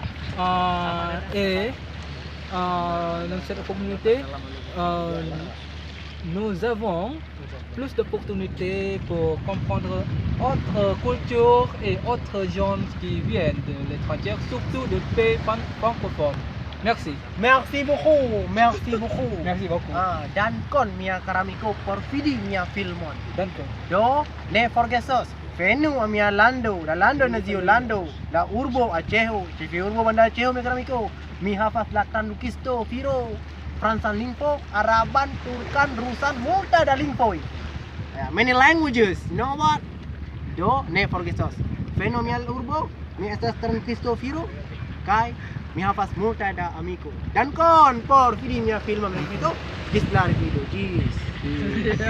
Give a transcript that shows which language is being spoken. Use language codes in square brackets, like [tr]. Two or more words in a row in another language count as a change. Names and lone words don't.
[fr] Et dans cette communauté, nous avons plus d'opportunités pour comprendre autres cultures et autres gens qui viennent de l'étranger, surtout de pays francophones. Merci. Merci beaucoup. Merci beaucoup. Merci beaucoup. [eo] Dankon mia caro amico por vidi mia filmon. Dankon. Do ne forgesos. Venu a mia lando, la lando nazio lando, la urbo Aceho, ĉefe urbo Banda Aceho mia caro amico. Mi havas la tradukisto firo Francan lingvo, Araban, Turkan, Rusan, multa da lingvoj. [en] Many languages, you know what? [eo] Do ne forgesos. Venu mia urbo, mi estas tradukisto firo kaj mi havas multa da amiko. Dankon por vidi mia filmo mia amico. Ĝis la revido. Ĝis.